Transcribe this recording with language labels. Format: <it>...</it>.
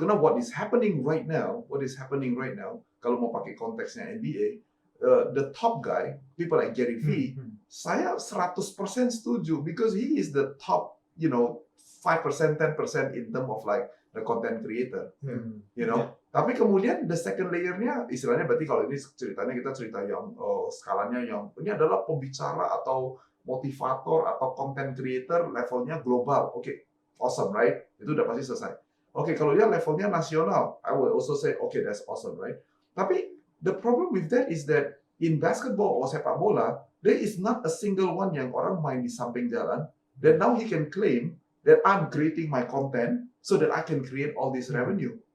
<en>Karena what is happening right now, kalau mau pakai konteksnya NBA, the top guy, people like Gary Vee, saya 100% setuju because he is the top, 5%, 10% in term of like the content creator, you know.</en> <id>Tapi kemudian the second layer-nya, istilahnya berarti kalau ini ceritanya kita cerita yang skalanya yang ini adalah pembicara atau motivator atau content creator levelnya global. Oke, awesome, right? Itu udah pasti selesai.</id> <en>Oke, kalau dia levelnya nasional, I will also say, okay, that's awesome, right? Tapi the problem with that is that in basketball or sepak bola, there is not a single one yang orang main di samping jalan, that now he can claim that I'm creating my content so that I can create all this revenue.</en>